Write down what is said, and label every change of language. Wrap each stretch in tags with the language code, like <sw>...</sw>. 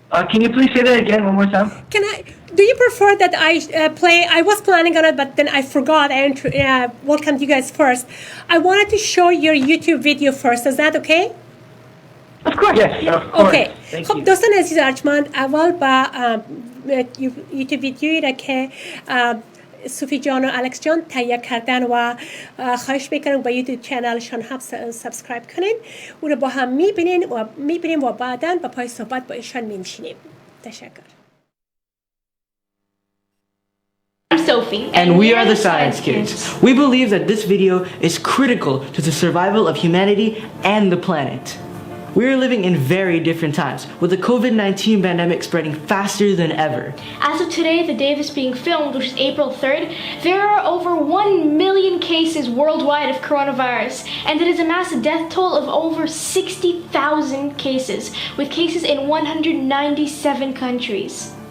<en>Can you please say that again one more time? Do you prefer that I play? I was planning on it, but then I forgot. I welcomed you guys first. I wanted to show your YouTube video first. Is that okay? Of course. Yes, of course. Okay. Thank خب you.</en> <fa>دوستان عزیز ارجمند، اول با یوتیوب ویدیویی را که صوفی جان و الکس جان تهیه کردن و خواهش میکنم با یوتیوب چنلشان هم سابسکرایب کنین، او رو با هم میبینیم و بعداً با پای صحبت با ایشان میشینیم. تشکر.</fa> <en>I'm Sophie. And we are the Science Kids. We believe that this video is critical to the survival of humanity and the planet. We are living in very different times, with the COVID-19 pandemic spreading faster than ever. As of today, the day this being filmed, which is April 3rd, there are over 1 million cases worldwide of coronavirus, and it has amassed a death toll of over 60,000 cases, with cases in 197 countries.</en>